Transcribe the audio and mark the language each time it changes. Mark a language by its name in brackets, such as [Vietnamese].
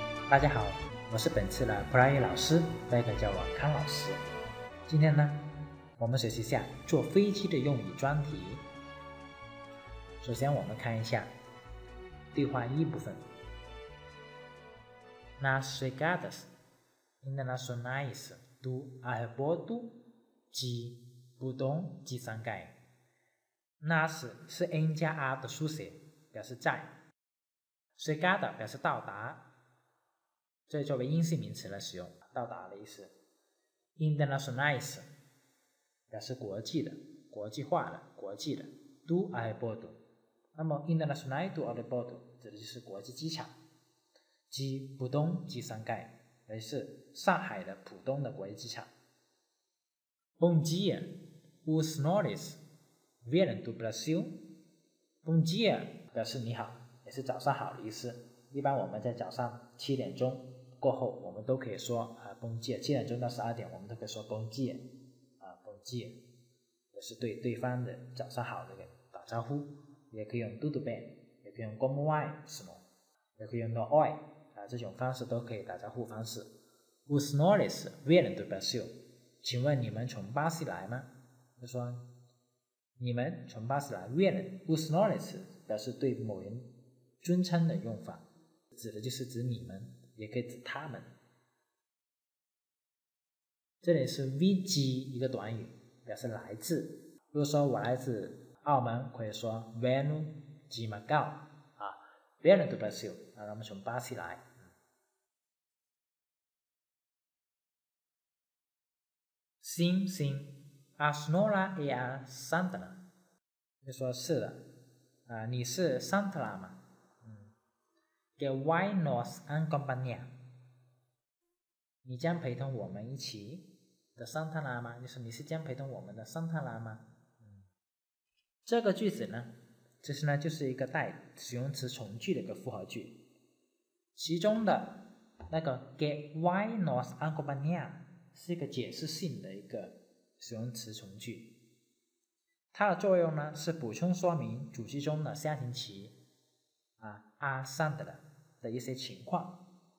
[Chinese] 大家好，我是本次的普拉语老师，大家可以叫我康老师。今天呢，我们学习一下坐飞机的用语专题。首先我们看一下对话一部分。 [Portuguese] Nas chegadas internacionais do aeroporto de Pudong de Shanghai。Nas [Chinese] 是 N 加 R 的书写，表示在。 chegada 表示到达。这里作为阴性名词来使用，到达的意思。 Internacionais 表示国际的、国际化的、国际的。 Do aeroporto， 那么 [Portuguese] Internacional do aeroporto [Chinese] 指的就是国际机场。即浦东及上海，也是上海的浦东的国际机场。 [Portuguese] Bom dia, os senhores vieram do Brasil。Bom dia [Chinese] 表示你好，也是早上好的意思。一般我们在早上7点钟过后，我们都可以说Bom dia。7点钟到12点，我们都可以说Bom dia。Bom dia 也是对对方的早上好的打招呼，也可以用 [Portuguese] tudo bem， [Chinese] 也可以用 [Portuguese] como vai， [Chinese] 也可以用到 oi。这种方式都可以打招呼方式。 [Portuguese] Os senhores vieram do Brasil， [Chinese] 请问你们从巴西来吗？就说你们从巴西来。 Vieram，os senhores 表示对某人尊称的用法，指的就是指你们，也可以指他们。这里是 VG 一个短语，表示来自。如果说我来自澳门，可以说 [Portuguese] Venho de Macau。 Vieram do Brasil， [Chinese] 我们从巴西来。 [Portuguese] Sim, sim, a senhora é a Sandra。 [Chinese] 就说是的，你是 Sandra 吗？ [Portuguese] Que vai nos acompanhar， [Chinese] 你将陪同我们一起的 Sandra 吗？就是你是将陪同我们的 Sandra 吗？这个句子呢，其实呢就是一个带形容词从句的一个复合句，其中的那个 [Portuguese] que vai nos acompanhar [Chinese] 是一个解释性的一个形容词从句，它的作用呢是补充说明主句中的先行词a Sandra 的一些情况。